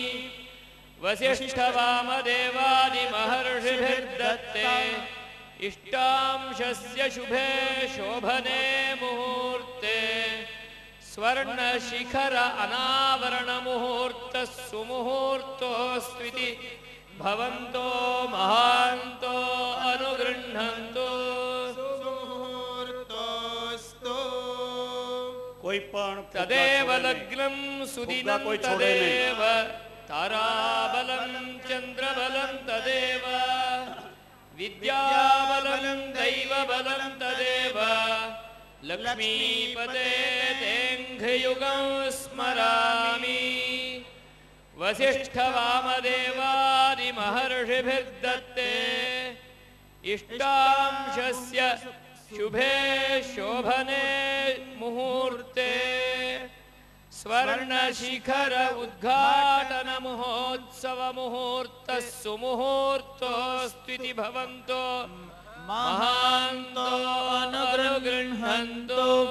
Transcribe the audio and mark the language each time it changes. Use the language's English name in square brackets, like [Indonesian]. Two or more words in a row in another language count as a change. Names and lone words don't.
[Sanskrit] वसिष्ठवामदेवादिमहर्षिभिर्दत्ते इष्टांशस्य शुभे शोभने मुहूर्ते स्वर्णशिखर अनावरण मुहूर्त सुमुहूर्तोस्त्विति भवन्तो महान्तो अनुगृह्णन्तु सुमुहूर्तोऽस्तु [Gujarati] કોઈ પણ [Sanskrit] तदेव लग्नं सुदिनं [Gujarati] કોઈ છોડે નહીં. [Sanskrit] तदेव ताराबलं चन्द्रबलं तदेव विद्याबलं दैवबलं तदेव लक्ष्मीपते तेऽङ्घ्रियुगं स्मरामि वसिष्ठवामदेवादिमहर्षिभिर्दत्ते इष्टांशस्य शुभे शोभने मुहूर्ते स्वर्णशिखर उद्घाटन महोत्सव मुहूर्तः सुमुहूर्तोस्त्विति भवन्तो महान्तो अनुगृह्णन्तु